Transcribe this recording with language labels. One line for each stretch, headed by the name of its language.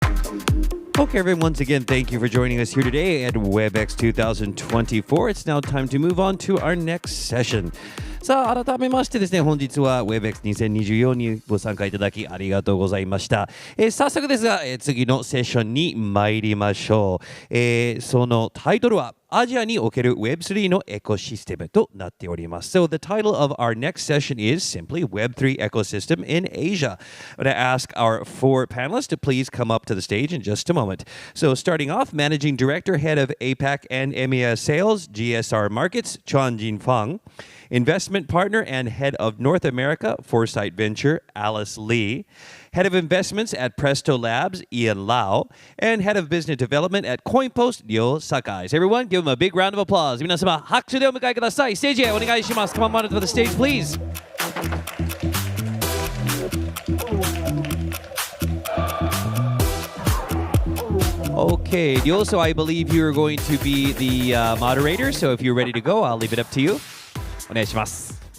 English: Okay, everyone, once again, thank you for joining us here today at WebEx 2024. It's now time to move on to our next session.
Japanese: さあ、改めましてですね、本日は WebEx2024 にご参加いただきありがとうございました。早速ですが、次のセッションに参りましょう。そのタイトルはアジアにおける Web3 のエコシステムとなっております。
English: So the title of our next session is simply Web3 ecosystem in Asia. I'm going to ask our four panelists to please come up to the stage in just a moment. So starting off, Managing Director, Head of APAC and EMEA Sales, GSR Markets, Chuanjin Fong. Investment Partner and Head of North America, Foresight Venture, Alice Lee. Head of Investments at Presto Labs, Ian Lau. And Head of Business Development at CoinPost, Ryo Sakai. So everyone, give them a big round of applause.
Japanese: 皆様、拍手でお迎えください。ステージへお願いします。
English: Come on to the stage, please. Okay, Ryo, so I believe you're going to be the moderator. So if you're ready to go, I'll leave it up to you.
Japanese: お願いします。